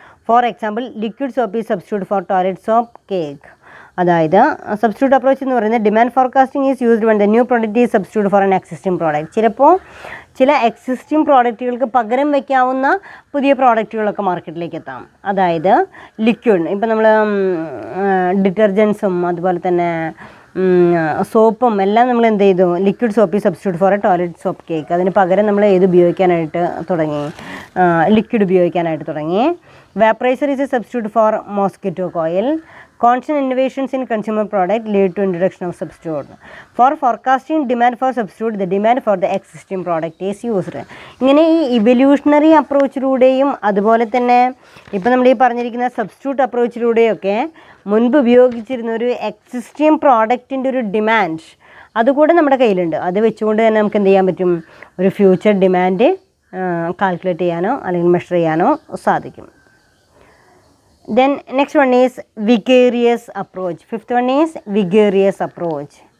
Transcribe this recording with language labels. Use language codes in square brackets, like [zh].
[en] For example, liquid soap is substitute for toilet soap cake. [ml] അതായത് [en] substitute approach [ml] എന്ന് പറയുന്നത് [en] Demand forecasting is used when the new product is substitute for an existing product. [ml] ചിലപ്പോൾ ചില existing പ്രോഡക്റ്റുകൾക്ക് പകരം വയ്ക്കാവുന്ന പുതിയ പ്രോഡക്റ്റുകളൊക്കെ മാർക്കറ്റിലേക്ക് എത്താം. അതായത് ലിക്വിഡ്, ഇപ്പോൾ നമ്മൾ ഡിറ്റർജൻസും അതുപോലെ തന്നെ സോപ്പും എല്ലാം നമ്മൾ എന്ത് ചെയ്തു, [en] Liquid soap is substitute for a toilet soap cake. [ml] അതിന് പകരം നമ്മൾ ഏത് ഉപയോഗിക്കാനായിട്ട് തുടങ്ങി, ലിക്വിഡ് ഉപയോഗിക്കാനായിട്ട് തുടങ്ങി. [en] Vaporiser is a substitute for mosquito coil. Constant innovations in consumer product lead to introduction of substitute. For forecasting demand for substitute, the demand for the existing product is used. [ml] ഇങ്ങനെ ഈ ഇവല്യൂഷണറി അപ്രോച്ചിലൂടെയും അതുപോലെ തന്നെ ഇപ്പോൾ നമ്മൾ ഈ പറഞ്ഞിരിക്കുന്ന സബ്സ്റ്റിറ്റ്യൂട്ട് അപ്രോച്ചിലൂടെയൊക്കെ മുൻപ് ഉപയോഗിച്ചിരുന്ന ഒരു എക്സിസ്റ്റിംഗ് പ്രോഡക്റ്റിൻ്റെ ഒരു ഡിമാൻഡ് അതുകൂടെ നമ്മുടെ കയ്യിലുണ്ട്. അത് വെച്ചുകൊണ്ട് തന്നെ നമുക്ക് എന്ത് ചെയ്യാൻ പറ്റും, ഒരു ഫ്യൂച്ചർ ഡിമാൻഡ് കാൽക്കുലേറ്റ് ചെയ്യാനോ അല്ലെങ്കിൽ മെഷർ ചെയ്യാനോ സാധിക്കും. [en] Then next one is vigorous approach. Fifth one is vigorous approach.